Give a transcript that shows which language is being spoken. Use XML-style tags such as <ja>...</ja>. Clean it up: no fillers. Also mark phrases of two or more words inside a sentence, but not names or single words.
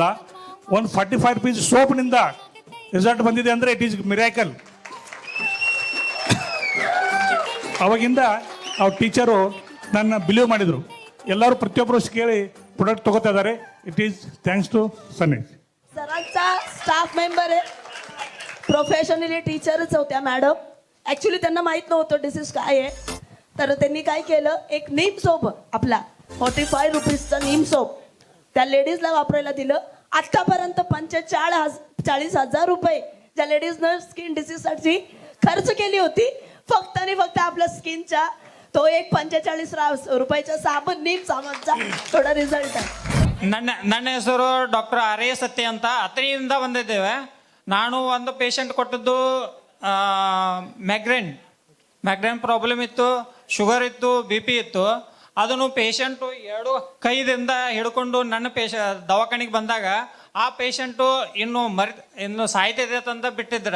<kn>ಒಂದು 45 ರೂಪೀಸ್ ಸೋಪ್ನಿಂದ ರಿಸಲ್ಟ್ ಬಂದಿದೆ ಅಂದರೆ</kn> <en>it is miracle.</en> <kn>ಅವಾಗಿಂದ ಅವ್ರ ಟೀಚರು ನನ್ನ ಬಿಲೀವ್ ಮಾಡಿದರು. ಎಲ್ಲರೂ ಪ್ರತಿಯೊಬ್ಬರು ಕೇಳಿ ಪ್ರಾಡಕ್ಟ್ ತಗೋತಾ ಇದ್ದಾರೆ.</kn> <en>it is thanks to Sunny.</en> <mr>सरांचा</mr> <en>staff member</en> <mr>आहे, प्रोफेशनली टीचरच होत्या मॅडम. ॲक्च्युली त्यांना माहीत नव्हतं डिसीज काय आहे, तर त्यांनी काय केलं, एक</mr> <en>neem soap</en> <mr>आपला 45 रुपीजचा</mr> <en>neem soap</en> <mr>त्या लेडीजला वापरायला दिलं. आत्तापर्यंत 45,000 रुपये ज्या लेडीजनं स्किन डिसीजसाठी खर्च केली होती, फक्त आणि फक्त आपल्या स्किनच्या तो एक 45 रुपयाचा साबण नीम साबणचा थोडा रिझल्ट आहे.</mr> <kn>ನನ್ನ ಹೆಸರು ಡಾಕ್ಟರ್ ಆರ್ ಎ ಸತ್ಯ ಅಂತ, ಅತನಿಯಿಂದ ಬಂದಿದ್ದೇವೆ. ನಾನು ಒಂದು ಪೇಷಂಟ್ ಕೊಟ್ಟದ್ದು</kn> <en>migraine problem</en> <kn>ಇತ್ತು, ಶುಗರ್ ಇತ್ತು, BP ಇತ್ತು. ಅದನ್ನು ಪೇಷಂಟು 2 ಕೈದಿಂದ ಹಿಡ್ಕೊಂಡು ನನ್ನ ದವಾಖಾನೆಗೆ ಬಂದಾಗ ಆ ಪೇಷಂಟು ಇನ್ನು ಸಾಯ್ತಿದೆ ಅಂತ ಬಿಟ್ಟಿದ್ರು.</kn>